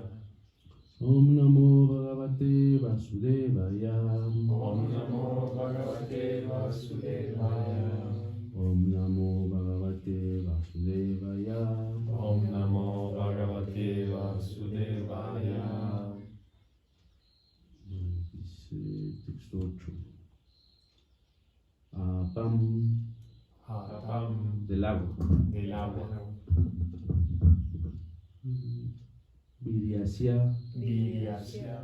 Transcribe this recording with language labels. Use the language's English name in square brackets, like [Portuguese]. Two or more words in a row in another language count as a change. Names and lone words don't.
[Sanskrit] ॐ नमो भगवते वासुदेवाय. ॐ नमो भगवते वासुदेवाय. ॐ नमो भगवते वासुदेवाय. ॐ नमो भगवते वासुदेवाय. [Spanish] Dice texto 8. Apam, Apam, del agua. del agua. Viryasya, Viryasya,